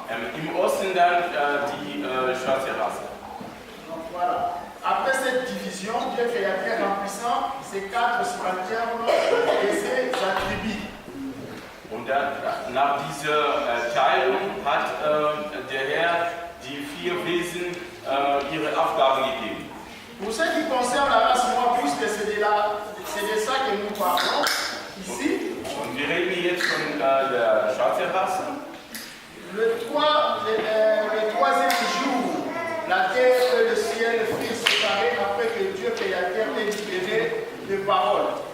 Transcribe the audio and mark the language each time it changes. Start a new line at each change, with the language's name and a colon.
German: Im Osten dann die schwarze Rasse.
French: Donc, voilà. Après cette division, Dieu créateur remplissant ces 4 subalternes et ses attributs.
German: Und dann, nach dieser Teilung hat der Herr die 4 Wesen ihre Aufgaben gegeben.
French: Pour ce qui concerne la race noire, puisque c'est de ça que nous parlons ici,
German: Und wir reden jetzt von der schwarzen Rasse.
French: le troisième jour, la terre et le ciel furent séparés après que Dieu créateur ait libéré les paroles.